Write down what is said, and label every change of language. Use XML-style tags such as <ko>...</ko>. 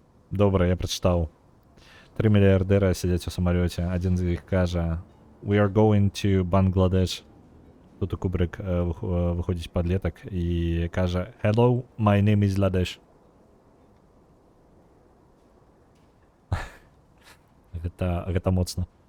<be>Добра, я прачытаў. 3 мільярдэра сядзяць у самалёце. Адзін з іх кажа:</be> <en>"We are going to Bangladesh".</en> <be>Тут у Кубрык выходзіць падлетак і кажа:</be> <en>"Hello, my name is Ladesh".</en> <be>Гэта моцна.</be>